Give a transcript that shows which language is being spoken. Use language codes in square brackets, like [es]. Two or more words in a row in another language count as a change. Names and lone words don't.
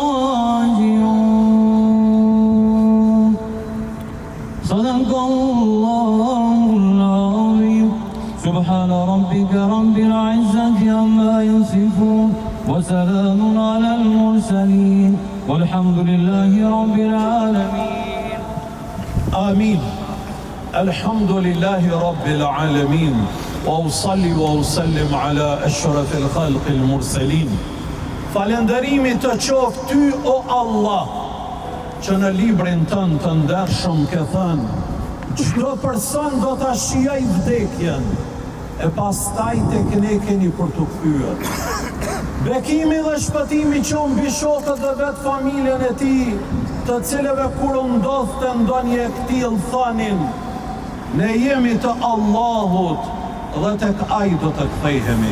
[ar] راجعون صدق الله العظيم سبحان ربك رب العزة عما يصفون وسلام على المرسلين والحمد لله رب العالمين آمين الحمد لله رب العالمين وأصلي وأسلم على أشرف الخلق المرسلين [sq] Falënderimi të qoftë ty o Allah që në librin tënd të ndershëm ke thënë çdo person do ta shijoj vdekjen e pastaj tek ne keni për të kthyer. Bekimi dhe shpëtimi që mbi shokët dhe vetë familjen e tij, të cilëve kur u ndodhte ndonjë e këtill thonin ne jemi të Allahut dhe tek ai do të kthehemi.